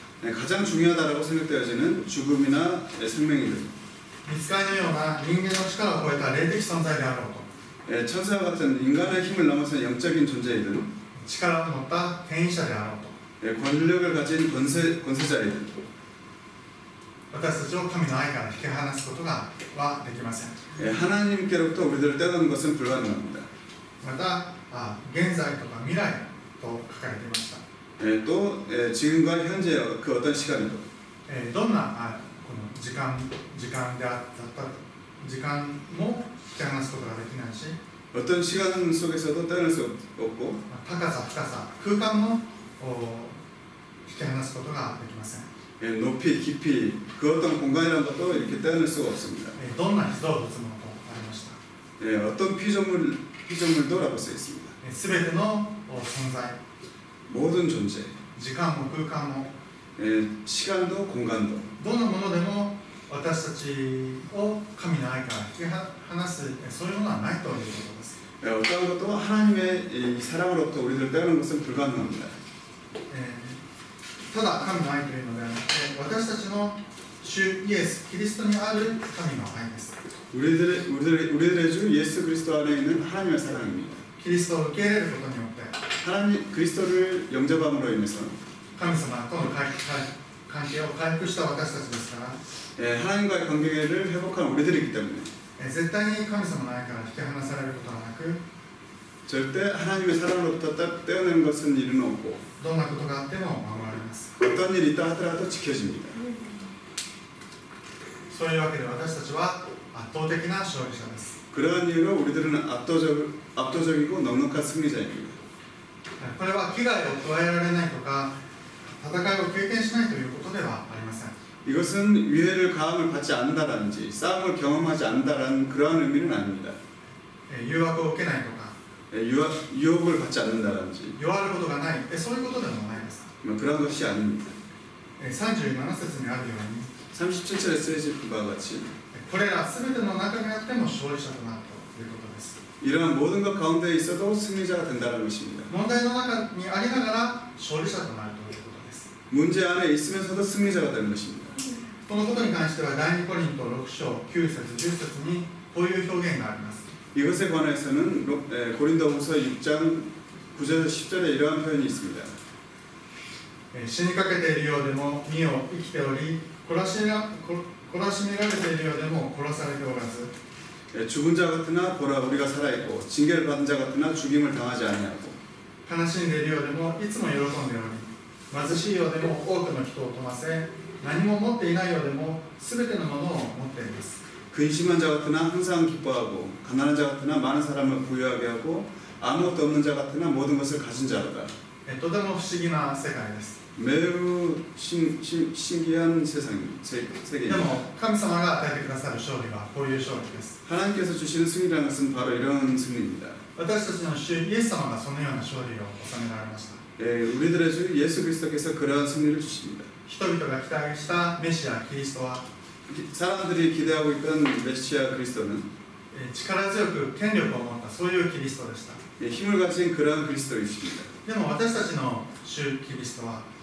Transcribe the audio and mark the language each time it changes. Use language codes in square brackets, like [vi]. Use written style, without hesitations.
[ko] 가장 중요하다고 생각되어지는 죽음이나 생명이든 [ja] 御使いのような人間の力を超えた霊的存在であろうと [ko] 천사와 같은 인간의 힘을 넘어서 영적인 존재이든 [ja] 力を持った権威者であろうと [ko] 권력을 가진 권세자이든 [ja] 私たちを神の愛から引き離すことはできません。 [ko] 하나님께로부터 우리들을 떼어놓는 것은 불가능합니다. [ja] また現在とか未来と書かれていました。 [ko] 또 지금과 현재 그 어떤 시간에도 [ja] どんなこの時間であった時間も引き離すことができないし、 [ko] 어떤 시간 속에서도 떼어낼 수 없고 [ja] 高さ深さ空間も引き離すことができません。 [ko] 높이 깊이 그 어떤 공간이라는 것도 이렇게 떼어낼 수가 없습니다. [ja] どんな被造物もとありました。 [ko] 어떤 피조물도라고 쓰여 있습니다. [ja] すべての存在、 [ko] 모든 존재, [ja] 時間も空間も [ko] 시간도 공간도 [ja] どんなものでも私たちを神の愛から引き離すそういうものはないということです。 [ko] 어떤 것도 하나님의 이 사랑으로부터 우리를 떼어내는 것은 불가능합니다. [ja] ただ神の愛というのではなくて、私たちの主イエス・キリストにある神の愛です。 [ko] 우리들의 주 예수 그리스도 안에 있는 하나님의 사랑입니다. [ja] キリストを受け入れることによって [ko] 하나님 그리스도를 영접함으로 인해서 [ja] 神様との関係を回復した私たちですから、 [ko] 하나님과의 관계를 회복한 우리들이기 때문에 [ja] 絶対に神様の愛から引き離されることはなく、 [ko] 절대 하나님의 사랑으로부터 떼어내는 것은 일은 없고 [ja] どんなことがあっても守られます。 [ko] 어떤 일이 있다 하더라도 지켜집니다. [ja] そういうわけで私たちは圧倒的な勝利者です。 [ko] 그러한 이유로 우리들은 압도적이고 넉넉한 승리자입니다. [ja] これは危害を加えられないとか戦いを経験しないということではありません。 [ko] 이것은 위해를 가함을 받지 않는다든지 싸움을 경험하지 않는다라는 그러한 의미는 아닙니다. [ja] 誘惑を受けないとか [ko] 유혹을 받지 않는다든지 [ja] 弱ることがない、そういうことでもないです。 [ko] 그런 것이 아닙니다. [ja] 37節にあるように [ko] 37절에 쓰여진 바와 같이 [ja] これらすべての中にあっても勝利者となるということです。 [ko] 이러한 모든 것 가운데 있어도 승리자가 된다는 것입니다. [ja] 問題の中にありながら勝利者となるということです。 [ko] 문제 안에 있으면서도 승리자가 되는 것입니다. [ja] このことに関しては第2コリント6章9節10節にこういう表現があります。 [ko] 이것에 관해서는 고린도후서 6장 9절에서 10절에 이러한 표현이 있습니다. [ja] 死にかけているようでも身を生きており懲らしめられているようでも殺されておらず [ko] 죽은 자 같으나 보라 우리가 살아있고 징계를 받은 자 같으나 죽임을 당하지 아니하고 [ja] 悲しんでいるようでもいつも喜んでおり貧しいようでも多くの人を富ませ何も持っていないようでもすべてのものを持っています。 [ko] 근심한 자 같으나 항상 기뻐하고 가난한 자 같으나 많은 사람을 부유하게 하고 아무것도 없는 자 같으나 모든 것을 가진 자로다. [ja] とても不思議な世界です。 [ko] 매우 신기한 [ja] で [ko] 세계입니다. [ja] も神様が与えてくださる勝利はこういう勝利です。 [ko] 하나님께서 주시는 승리라는 것은 바로 이런 승리입니다. [ja] 私たちの主イエス様がそのような勝利を収められました。 [ko] 우리들의 주 예수 그리스도께서 그러한 승리를 주십니다. [ja] 人々が期待したメシアキリストは [ko] 사람들이 기대하고 있던 메시아 그리스도는 [ja] 力強く権力を持ったそういうキリストでした。 [ko] 힘을 가진 그러한 그리스도이십니다. [ja] でも私たちの主キリストは